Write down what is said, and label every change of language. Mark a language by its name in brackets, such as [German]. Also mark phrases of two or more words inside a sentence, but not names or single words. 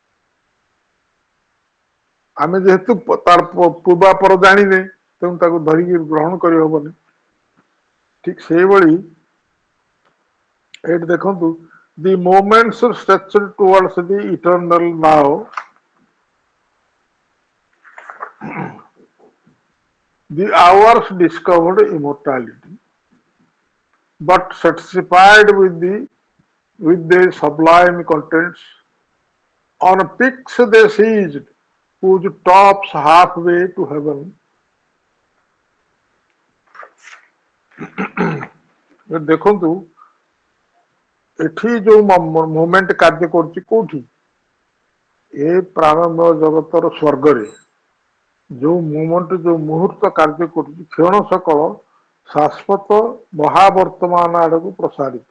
[Odia] ଆମେ ଯେହେତୁ ତାର ପୂର୍ବାପର ଜାଣିନେ, ତେଣୁ ତାକୁ ଧରିକି ଗ୍ରହଣ କରିହବନି। ଠିକ ସେଇଭଳି ଏଇଠି ଦେଖନ୍ତୁ, [English] the moments stretched towards the eternal now, the hours discovered immortality, but satisfied with the sublime contents, on peaks they seized, whose tops halfway to heaven. [Odia] ଦେଖନ୍ତୁ, ଏଠି ଯୋଉ ମୋମେଣ୍ଟ କାର୍ଯ୍ୟ କରୁଛି କୋଉଠି? ଏ ପ୍ରାଣମୟ ଜଗତର ସ୍ୱର୍ଗରେ ଯୋଉ ମୋମେଣ୍ଟ, ଯୋଉ ମୁହୂର୍ତ୍ତ କାର୍ଯ୍ୟ କରୁଛି, କ୍ଷଣ ସକଳ ଶାଶ୍ୱତ ମହାବର୍ତ୍ତମାନ ଆଡକୁ ପ୍ରସାରିତ।